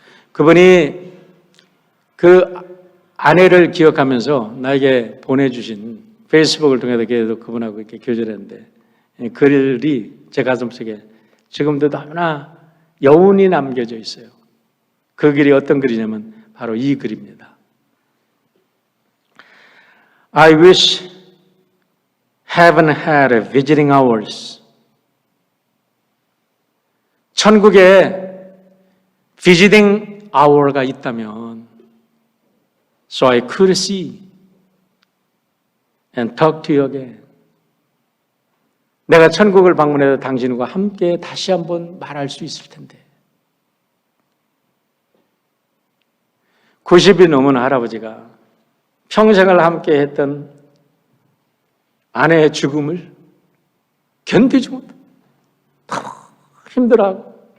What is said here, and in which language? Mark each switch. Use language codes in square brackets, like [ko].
[ko] 그분이 그 아내를 기억하면서 나에게 보내주신 페이스북을 통해서 계속 그분하고 이렇게 교제를 했는데 글이 제 가슴속에 지금도 너무나 여운이 남겨져 있어요. 그 글이 어떤 글이냐면 바로 이 글입니다. [en] I wish heaven had a visiting hours. [ko] 천국에 visiting hour가 있다면 [en] so I could see and talk to you again. [ko] 내가 천국을 방문해서 당신과 함께 다시 한번 말할 수 있을 텐데. 90이 넘은 할아버지가 평생을 함께 했던 아내의 죽음을 견디지 못하고 힘들어하고.